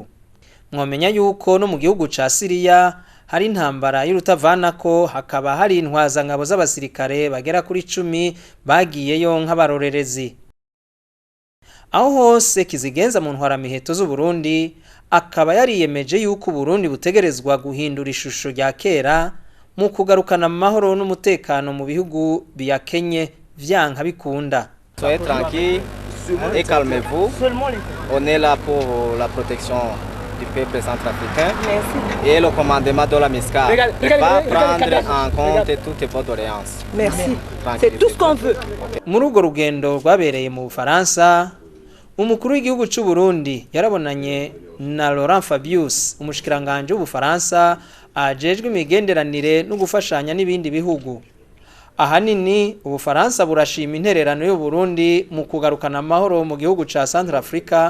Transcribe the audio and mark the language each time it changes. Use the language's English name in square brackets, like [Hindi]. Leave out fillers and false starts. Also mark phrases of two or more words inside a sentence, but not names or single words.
[Rundi] Mwomenya yuko no mu gihugu ca Syria hari intambara y'urutavanako hakaba hari intwazangabo z'abasirikare bagera kuri 10 bagiyeyo nk'abarorerezi. Aho hose kizigenza mu ntwaramiheto z'u Burundi akaba yariyemeje yuko Burundi butegerezwa guhindura ishusho rya kera mu kugarukana amahoro n'umutekano mu bihugu biyakenye vyanka bikunda. [French] Soyez tranquille et calmez-vous. On est là pour la protection du peuple centrafricain. Merci. Et le commandement de la MISCA va prendre en compte toutes vos doléances. Merci. C'est tout ce qu'on veut. [Rundi] Muri urwo rugendo rwabereye mu Bufaransa, umukuru w'igihugu c'u Burundi yarabonanye na Laurent Fabius, umushikiranganje w'Ubufaransa ajejwe imigenderanire no gufashanya n'ibindi bihugu. Ahanini Ubufaransa burashima intererano y'u Burundi mu kugarukana amahoro mu gihugu ca Central Africa.